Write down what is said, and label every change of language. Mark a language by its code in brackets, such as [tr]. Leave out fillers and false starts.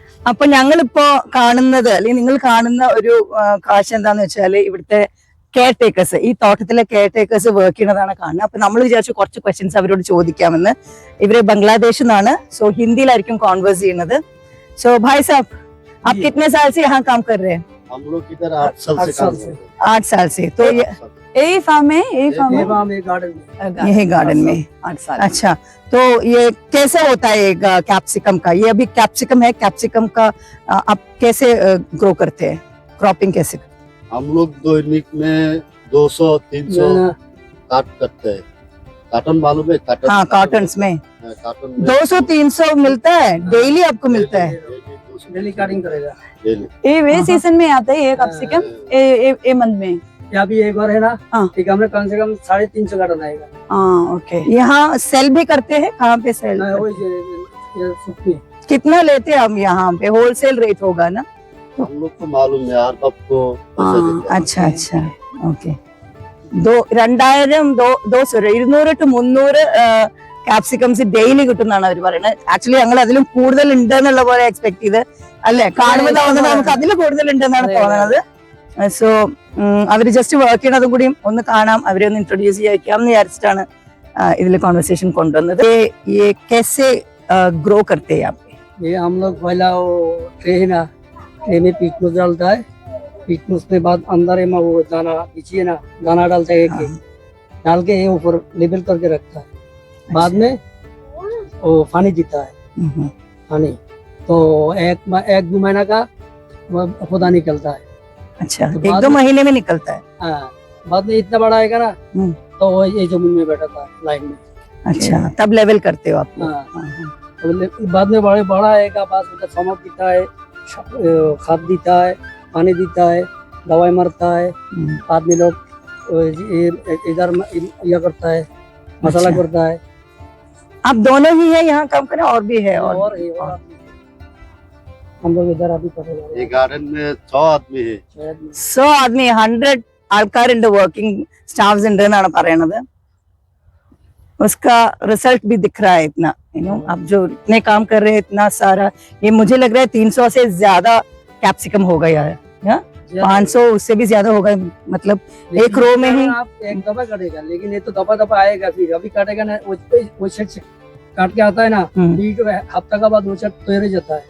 [ml] അപ്പൊ ഞങ്ങളിപ്പോ കാണുന്നത് അല്ലെങ്കിൽ നിങ്ങൾ കാണുന്ന ഒരു കാഴ്ച എന്താന്ന് വെച്ചാല് ഇവിടുത്തെ കെയർ ടേക്കേഴ്സ്, ഈ തോട്ടത്തിലെ കെയർ ടേക്കേഴ്സ് വർക്ക് ചെയ്യുന്നതാണ് കാണുന്നത്. അപ്പൊ നമ്മൾ വിചാരിച്ചു കുറച്ച് ക്വസ്റ്റ്യൻസ് അവരോട് ചോദിക്കാമെന്ന്. ഇവര് ബംഗ്ലാദേശിൽ നിന്നാണ്. സോ ഹിന്ദിയിലായിരിക്കും കോൺവേഴ്സ് ചെയ്യുന്നത്. [hi] സോ ഭായ് സാബ്, आप कितने साल से यहाँ काम कर रहे हैं? हम लोग इधर 8 साल से काम कर रहे हैं। 8 साल से। तो यही फार्म है, यही फार्म है, यही गार्डन में 8 साल। अच्छा, तो ये कैसे होता है कैप्सिकम का? ये अभी कैप्सिकम है, कैप्सिकम का आप कैसे ग्रो करते हैं? क्रॉपिंग कैसे? हम लोग दैनिक में 200-300 काट करते हैं। कार्टन मालूम है? कार्टन, हाँ, कार्टन्स में कार्टन 200-300 मिलता है डेली, आपको मिलता है? डेली कटिंग करेगा। डेली ये सीजन में आता है ये कैप्सिकम, ये मंथ में। यहाँ भी एक बार है ना, हाँ। एक हमने कम से कम 350 कार्टन आएगा। हाँ, ओके। यहाँ सेल भी करते हैं? कहाँ पे सेल? ये सुखी कितना लेते हैं हम यहाँ पे? होलसेल रेट होगा ना? हम लोग को मालूम है यार, कब को पैसे देते हैं। अच्छा अच्छा, ഓക്കെ. [ml] 200 to 300 ക്യാപ്സിക്കംസ് ഡെയിലി കിട്ടുന്നതാണ് അവർ പറയുന്നത്. ആക്ച്വലി ഞങ്ങൾ അതിലും കൂടുതൽ ഉണ്ട് എന്നുള്ള പോലെ എക്സ്പെക്ട് ചെയ്ത്, അല്ലെ? കാണുമ്പോൾ തോന്നുന്നത് നമുക്ക് അതിൽ കൂടുതൽ ഉണ്ടെന്നാണ് തോന്നുന്നത്. സോ അവര് ജസ്റ്റ് വർക്ക് ചെയ്യണതും കൂടി ഒന്ന് കാണാം, അവരെ ഒന്ന് ഇൻട്രൊഡ്യൂസ് ചെയ്യാം എന്ന് വിചാരിച്ചിട്ടാണ് ഇതിൽ കോൺവെർസേഷൻ കൊണ്ടുവന്നത്. [hi] ये कैसे ग्रो करते हैं आप? ये हम लोग पहला वो ट्रे है ना, ट्रे में पीटनूस डालता है। पीटनूस के बाद अंदर में वो दाना पीछे ना, दाना डालता है, एक डाल के ये ऊपर लेबल करके रखता है। बाद में वो पानी देता है, पानी तो एक 2 महीना का पौधा निकलता है। अच्छा, तो 1-2 महीने में निकलता है? हाँ, बाद में इतना बड़ा आएगा ना, तो वो ये जमीन में बैठा था लाइन में। अच्छा, तब लेवल करते हो आप? हाँ, तो बाद में बड़ा आएगा, पास में समक देता है, खाद देता है, पानी देता है, दवाई मारता है। आदमी लोग इधर यह करता है, मसाला अच्छा। करता है। आप दोनों ही है यहाँ काम करें? और भी है? और हम लोग इधर अभी कर रहे ये गार्डन में 100 आदमी है। [ml] 100 ആദ്മി, 100 ആൾക്കാരുണ്ട്, വർക്കിംഗ് സ്റ്റാഫ്സ് ഉണ്ട് എന്നാണ് പറയണത്. [hi] उसका रिजल्ट भी दिख रहा है इतना, यू नो, आप जो इतने काम कर रहे हैं इतना सारा, ये मुझे लग रहा है 300 से ज्यादा कैप्सिकम हो गया है, 500 उससे भी ज्यादा होगा, मतलब एक रो में ही। आप एक दफा कटेगा, लेकिन ये तो दफा आएगा। फिर अभी काटेगा ना, वो सेट से काट के आता है ना, बीट हफ्ता का बाद वो सेट तैयार जाता है।